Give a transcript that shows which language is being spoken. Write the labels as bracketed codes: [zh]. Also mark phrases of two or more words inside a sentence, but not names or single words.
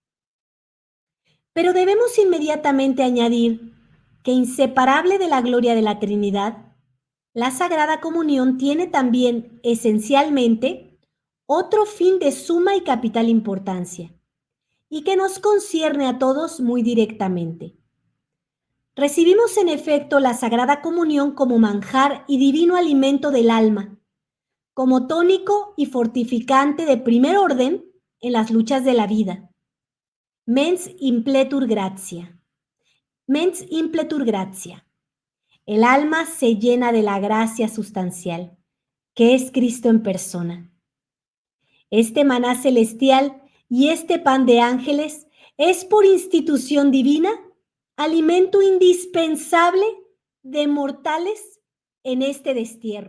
[es] Pero debemos inmediatamente añadir que inseparable de la gloria de la Trinidad, la Sagrada Comunión tiene también esencialmente otro fin de suma y capital importancia, y que nos concierne a todos muy directamente. Recibimos en efecto la Sagrada Comunión como manjar y divino alimento del alma, como tónico y fortificante de primer orden en las luchas de la vida. [la] Mens impletur gratia. Mens impletur gratia. [es] El alma se llena de la gracia sustancial, que es Cristo en persona. Este maná celestial y este pan de ángeles es por institución divina alimento indispensable de mortales en este destierro.